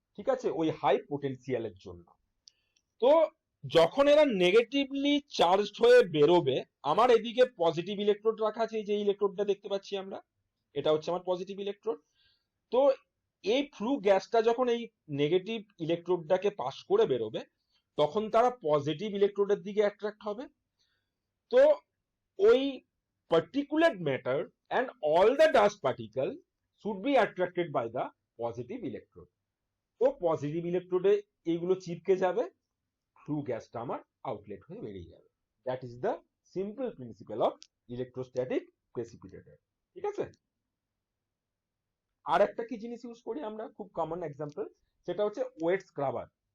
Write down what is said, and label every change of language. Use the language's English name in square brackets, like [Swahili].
[Bangla] ঠিক আছে, ওই হাই পোটেনশিয়ালের জন্য। তো যখন এরা নেগেটিভলি চার্জ হয়ে বেরোবে, আমার এদিকে পজিটিভ ইলেকট্রোড রাখা আছে, এই যে ইলেকট্রোডটা দেখতে পাচ্ছি আমরা, এটা হচ্ছে আমার পজিটিভ ইলেকট্রোড। তো এই ফ্লু গ্যাসটা যখন এই নেগেটিভ ইলেকট্রোডটাকে পাস করে বেরোবে, তখন তারা পজিটিভ ইলেকট্রোডের দিকে অ্যাট্রাক্ট হবে। [English] তো ওই particulate matter and all the dust particle should be attracted by the positive electrode. [Bangla] তো পজিটিভ ইলেকট্রোডে এইগুলো চিপকে যাবে, ফ্লু গ্যাসটা আমার আউটলেট হয়ে বেরিয়ে যাবে। [English] That is the simple principle of electrostatic precipitator. [Bangla] ঠিক আছে? আর একটা কি জিনিস ইউজ করি আমরা, খুব কমন এক্সাম্পল, সেটা হচ্ছে ওয়েট স্ক্রাবার।